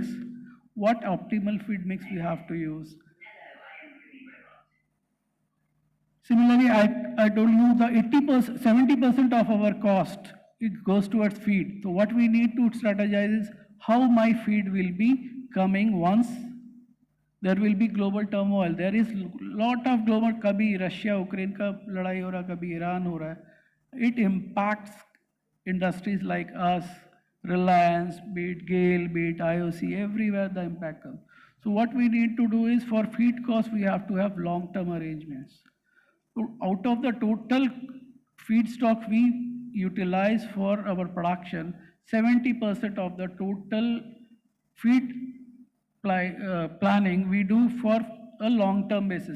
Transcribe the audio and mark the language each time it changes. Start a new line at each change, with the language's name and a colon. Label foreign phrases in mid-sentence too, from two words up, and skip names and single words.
English: What optimal feed mix we have to use? Similarly, I told you the 80%, 70% of our cost, it goes towards feed. So what we need to strategize is how my feed will be coming once there will be global turmoil. There is lot of global,
Hindi: kabhi Russia, Ukraine ka ladai ho raha, kabhi Iran ho raha.
English: It impacts industries like us, Reliance, be it GAIL, be it IOC, everywhere the impact comes. So what we need to do is for feed costs, we have to have long-term arrangements. So out of the total feedstock we utilize for our production, 70% of the total feed planning we do for a long-term basis.